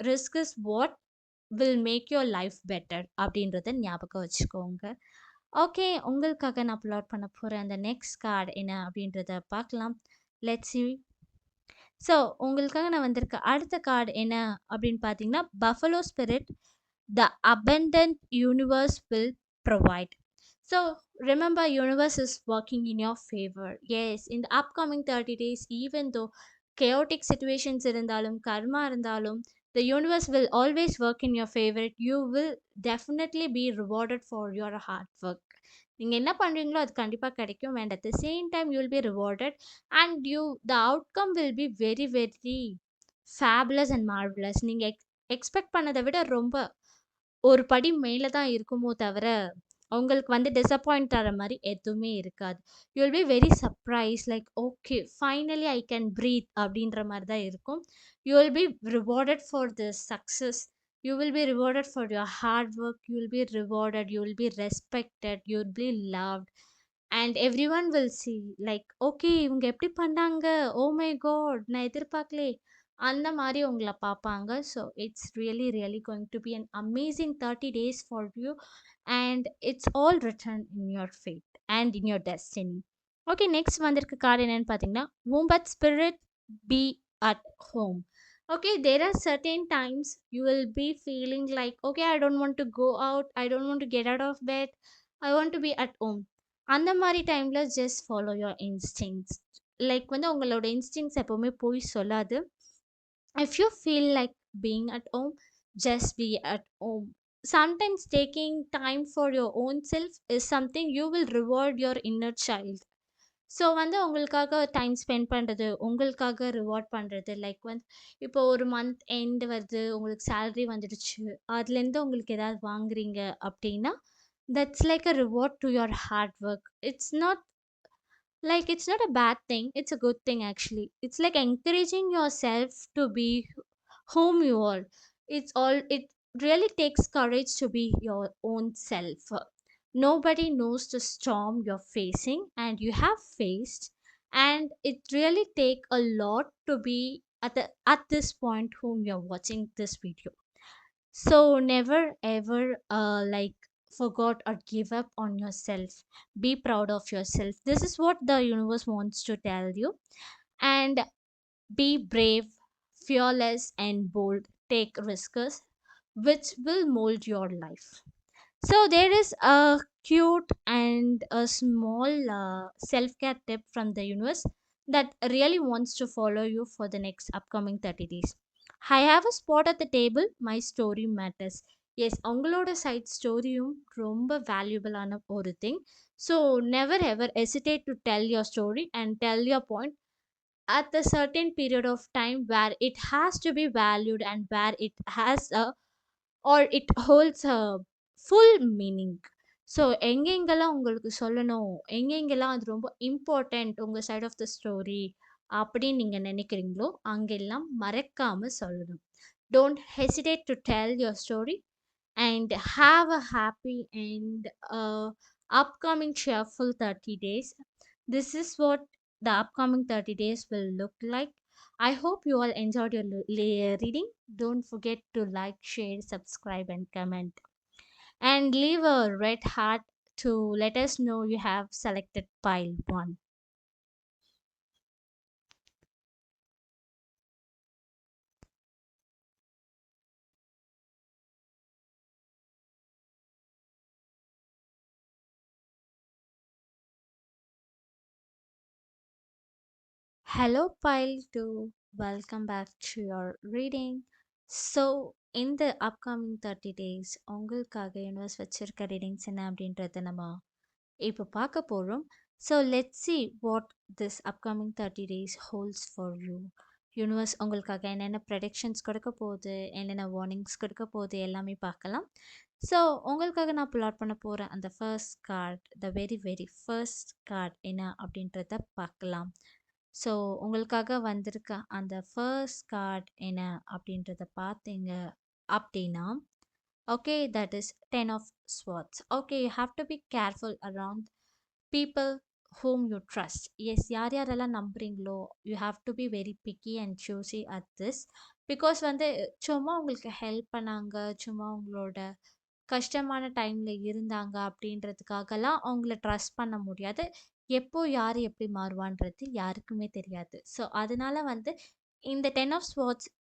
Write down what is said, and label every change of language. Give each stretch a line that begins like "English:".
English: risk is what will make your life better
Tamil: அப்படின்றத ஞாபகம் வச்சுக்கோங்க. ஓகே, உங்களுக்காக நான் அப்லோட் பண்ண போகிற அந்த நெக்ஸ்ட் கார்டு என்ன அப்படின்றத பார்க்கலாம்.
English: Let's see.
Tamil: ஸோ உங்களுக்காக நான் வந்திருக்க அடுத்த கார்டு என்ன அப்படின்னு பார்த்தீங்கன்னா, buffalo spirit
English: the abundant universe will provide. So remember, universe is working in your favor. Yes, in the upcoming 30 days, even though chaotic situations
Tamil: irundhalum, karma irundhalum,
English: the universe will always work in your favor. You will definitely be rewarded for your hard work.
Tamil: நீங்க என்ன பண்றீங்களோ அது கண்டிப்பா கிடைக்கும்,
English: and at the same time you will be rewarded, and the outcome will be very very fabulous and marvelous.
Tamil: நீங்க expect பண்ணதை விட ரொம்ப ஒரு படி மேல தான் இருக்குமோ தவிர, உங்களுக்கு வந்து டிசப்பாயிண்ட் தர மாரி எதுவுமே இருக்காது.
English: you will be very surprise like okay finally I can breathe
Tamil: அப்படின்ற மாரி தான் இருக்கும்.
English: You will be rewarded for this success. You will be rewarded for your hard work. You will be rewarded. You will be respected. You will be loved. And everyone will see like okay
Tamil: இவங்க எப்படி பண்ணாங்க?
English: Oh my God!
Tamil: நான் எதிர்பார்க்கலே. அந்த மாரி உங்கள பார்ப்பாங்க.
English: So it's really really going to be an amazing 30 days for you, and it's all written in your fate and in your destiny.
Tamil: Okay, next வந்திருக்க card என்னன்னு பார்த்தீங்கன்னா,
English: womb but spirit be at home. Okay, there are certain times you will be feeling like, okay, I don't want to go out, I don't want to get out of bed, I want to be at home.
Tamil: அந்த மாரி டைம்ல
English: Just follow your instincts.
Tamil: Like வந்து உங்களோட இன்ஸ்டிங்க்ட்ஸ் எப்பவுமே பொய் சொல்லாது.
English: If you feel like being at home, just be at home. Sometimes taking time for your own self is something you will reward your inner child.
Tamil: So வந்து உங்களுக்காக time spend பண்ணுறது, உங்களுக்காக reward பண்ணுறது, லைக் வந்து இப்போ ஒரு month end வருது, உங்களுக்கு சேலரி வந்துடுச்சு, அதுலேருந்து உங்களுக்கு ஏதாவது வாங்குறீங்க அப்படின்னா,
English: That's like a reward to your hard work. It's not a bad thing, it's a good thing actually. It's like encouraging yourself to be whom you are. It really takes courage to be your own self. Nobody knows the storm you're facing and you have faced, and it really take a lot to be at this point whom you're watching this video. So never ever forgot or give up on yourself. Be proud of yourself. This is what the universe wants to tell you. And be brave, fearless, and bold. Take risks, which will mold your life. So there is a cute and a small self-care tip from the universe that really wants to follow you for the next upcoming 30 days. I have a spot at the table. My story matters.
Tamil: Yes, உங்களோட side ஸ்டோரியும் ரொம்ப வேல்யூபிளான ஒரு thing.
English: So never ever hesitate to tell your story and tell your point at a certain period of time where it has to be valued and where it has a or it holds a full meaning.
Tamil: So எங்கெங்கெல்லாம் உங்களுக்கு சொல்லணும், எங்கெங்கெல்லாம் அது ரொம்ப important உங்கள் side of the story அப்படின்னு நீங்கள் நினைக்கிறீங்களோ அங்கெல்லாம் மறக்காம சொல்லணும்.
English: Don't hesitate to tell your story and have a happy and upcoming cheerful 30 days. This is what the upcoming 30 days will look like. I hope you all enjoyed your reading. Don't forget to like, share, subscribe, and comment. And leave a red heart to let us know you have selected pile 1. Hello, pile 2. Welcome back to your reading. So, in the upcoming 30 days,
Tamil: உங்களுக்காக universe வச்சிருக்க readings என்ன அப்படின்றத நம்ம இப்போ பார்க்க போகிறோம்.
English: So let's see what this upcoming 30 days holds for you.
Tamil: Universe உங்களுக்காக என்னென்ன ப்ரெடிக்ஷன்ஸ் கொடுக்க போகுது, என்னென்ன வார்னிங்ஸ் கொடுக்க போகுது எல்லாமே பார்க்கலாம். ஸோ உங்களுக்காக நான் புல் பண்ண போகிற அந்த first card,
English: the very very first card
Tamil: என்ன அப்படின்றத பார்க்கலாம். ஸோ உங்களுக்காக வந்திருக்க அந்த ஃபர்ஸ்ட் கார்ட் என்ன அப்படின்றத பார்த்தீங்க அப்படின்னா,
English: okay, that is 10 of swords. Okay, you have to be careful around people whom you trust.
Tamil: Yes, யாரெல்லாம் நம்புறீங்களோ,
English: you have to be very picky and choosy at this, because
Tamil: வந்து சும்மா உங்களுக்கு ஹெல்ப் பண்ணாங்க, சும்மா உங்களோட கஷ்டமான டைம்ல இருந்தாங்க அப்படின்றதுக்காகலாம் அவங்கள ட்ரஸ்ட் பண்ண முடியாது. எப்போ யார் எப்படி மாறுவான்றது யாருக்குமே தெரியாது. ஸோ அதனால வந்து இந்த 10 ஆஃப் ஸ்வார்ட்ஸ்